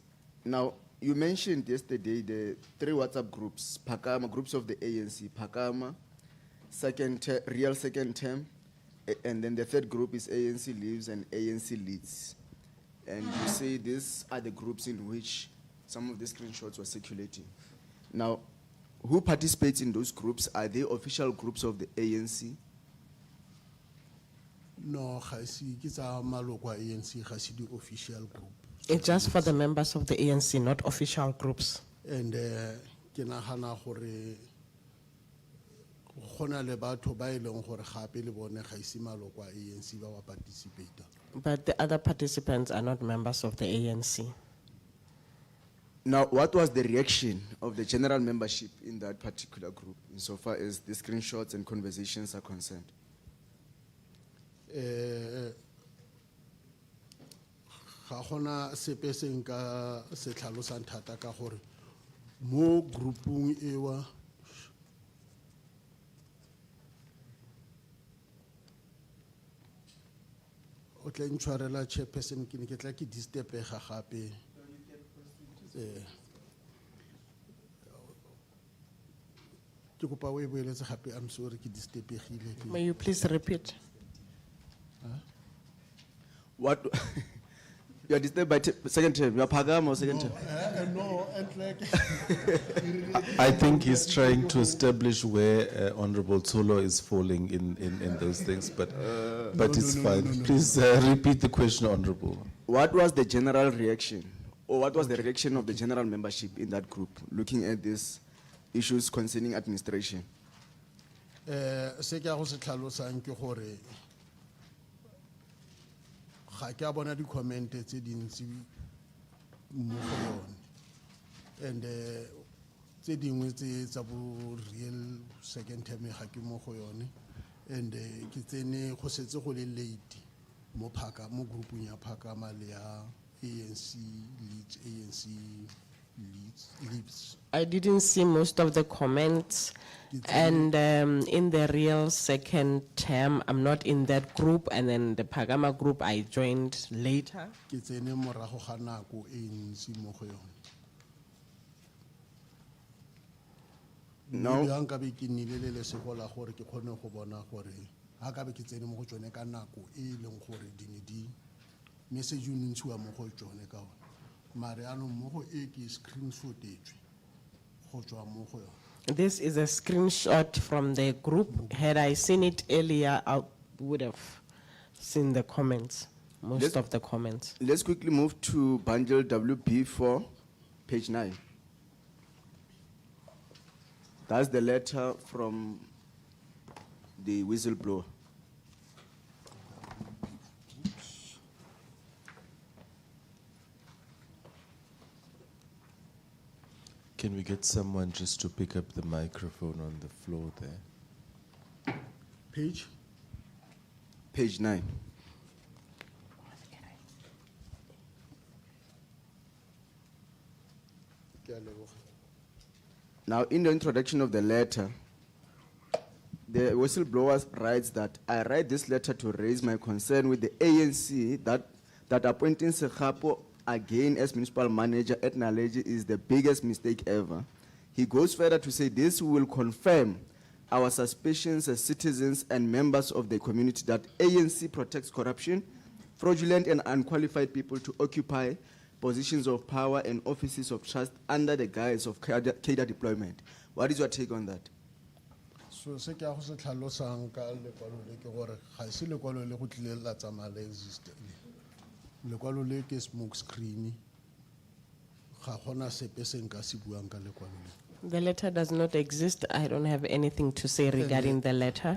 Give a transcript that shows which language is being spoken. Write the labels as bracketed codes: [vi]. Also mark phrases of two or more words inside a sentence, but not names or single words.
[en] Now, you mentioned yesterday the 3 WhatsApp groups, Phakama, groups of the ANC, Phakama, real second term, and then the 3rd group is ANC Lives and ANC Leads. And you say these are the groups in which some of the screenshots were circulating. Now, who participates in those groups? Are they official groups of the ANC? [tn] No, ga se ke tsa maloko a ANC, ga se di [en] official group. It's just for the members of the ANC, not official groups. [tn] And ke nagana gore gona le batho ba e leng gore gape le bone ga ise maloko a ANC ba wa participate. [en] But the other participants are not members of the ANC. Now, what was the reaction of the general membership in that particular group, insofar as the screenshots and conversations are concerned? [tn] Ga gona sepe se nka se tlhalosang thata ka gore mo groupung ewa o tla ntshwarela chairperson ke ne ke tla ke disturb-ega gape. Ke kopa o e boeletse gape, [en] I'm sorry [tn] ke disturb-egile. [en] May you please repeat? What? You are disturbed by second term. You are Phakama or second term? No, and like I think he's trying to establish where Honorable Tsolo is falling in those things, but it's fine. Please repeat the question, Honorable. What was the general reaction, or what was the reaction of the general membership in that group, looking at these issues concerning administration? [tn] se ke a go se tlhalosang ke gore ga ke a bona di-comment tse dintsi mo go yone, and tse dingwe tse tsa bo [en] real second term [tn] ga ke mo go yone, and ke tsene go setse go le late mo groupung ya Phakama le ya ANC Leads. [en] I didn't see most of the comments, and in the real second term, I'm not in that group, and then the Phakama group I joined later. [tn] Ke tsene morago ga nako e ntsi mo go yone. [en] No. [tn] Ya nka be ke nnile le lesego la gore ke kgone go bona gore ha ka be ke tsene mo go tsone ka nako e leng gore di message o ntshiwa mo go tsone ka one. Mare anong mo go e ke screenshotetswe go tswa mo go yone. [en] This is a screenshot from the group. Had I seen it earlier, I would have seen the comments, most of the comments. Let's quickly move to bundle WB4, page 9. That's the letter from the whistleblower. Can we get someone just to pick up the microphone on the floor there? Page? Page 9. [tn] Ke a leboga. [en] Now, in the introduction of the letter, the whistleblower writes that I write this letter to raise my concern with the ANC that appointing Segapo again as municipal manager at Naledi is the biggest mistake ever. He goes further to say this will confirm our suspicions as citizens and members of the community that ANC protects corruption, fraudulent and unqualified people to occupy positions of power and offices of trust under the guise of cadre deployment. What is your take on that? [tn] So se ke a go se tlhalosang ka lekwalo le ke gore ga se lekwalo le go tlile la tsamaya le exist lekwalo le ke [en] smoke screen [tn] ga gona sepe se nka se buang ka lekwalo le. [en] The letter does not exist. I don't have anything to say regarding the letter.